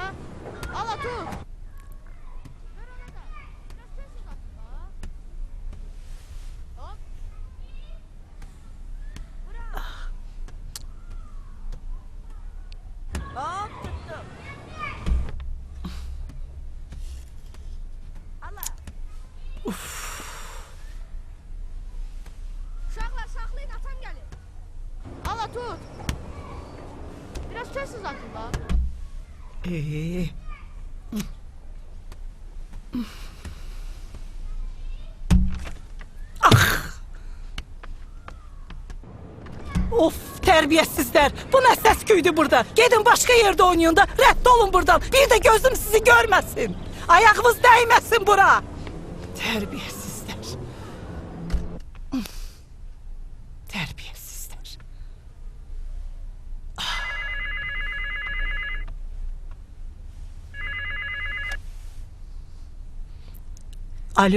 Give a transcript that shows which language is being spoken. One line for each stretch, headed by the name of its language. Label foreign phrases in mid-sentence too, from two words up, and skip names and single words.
Turkish: Al atın. Hop tuttum. Allah.
Azerbaijani: Uşaqlar saxlayın, atam gəlir.
Turkish: Al tut. Biraz sessiz atın da. Of, terbiyesizler. Bu ne ses küydü burada? Gidin başka yerde oynayın da reddolun buradan. Bir de gözüm sizi görmesin. Ayağınız değmesin bura. Terbiyesizler. Terbiyesizler. Alo,